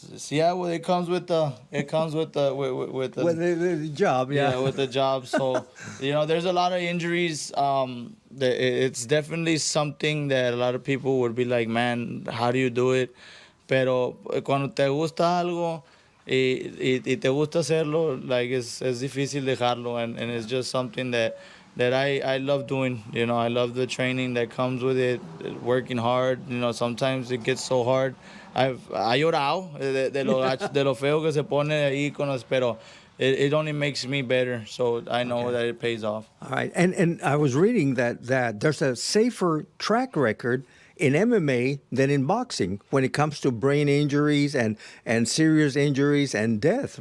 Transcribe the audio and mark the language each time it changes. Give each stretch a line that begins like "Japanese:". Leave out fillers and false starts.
English: yeah, well, it comes with the With the job, yeah. with the job. So there's a lot of injuries. It's definitely something that a lot of people would be like, man, how do you do it?
Spanish: Pero cuando te gusta algo y te gusta hacerlo,
English: like
Spanish: es difícil dejarlo,
English: and it's just something that I love doing. I love the training that comes with it, working hard. Sometimes it gets so hard.
Spanish: I llorado de lo feo que se pone ahí con los, pero
English: it only makes me better. So I know that it pays off. All right. And I was reading that there's a safer track record in MMA than in boxing when it comes to brain injuries and serious injuries and death.